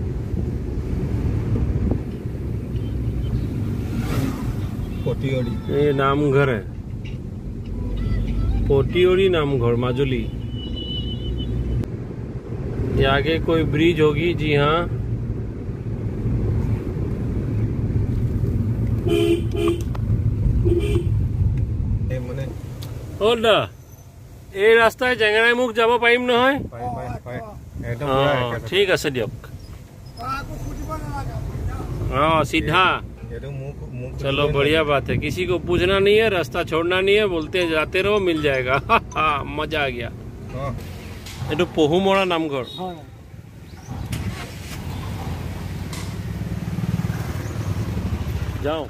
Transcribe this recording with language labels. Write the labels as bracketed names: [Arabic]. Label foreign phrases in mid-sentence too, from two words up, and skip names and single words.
[Hindi] ये नामघर है, पोटियोरी नामघर माजुली। ये आगे कोई ब्रिज होगी, जी हाँ। [Assamese] ওটা এই রাস্তায় জেংৰাইমুখ যাব পাৰিম নহয়? ঠিক আছে দিয়ক। सीधा। [Hindi] चलो बढ़िया बात है, किसी को पूछना नहीं है, रास्ता छोड़ना नहीं है, बोलते हैं जाते रहो, मिल जाएगा। मजा आ गया। ये तो पहुमरा नामघर। जाओ।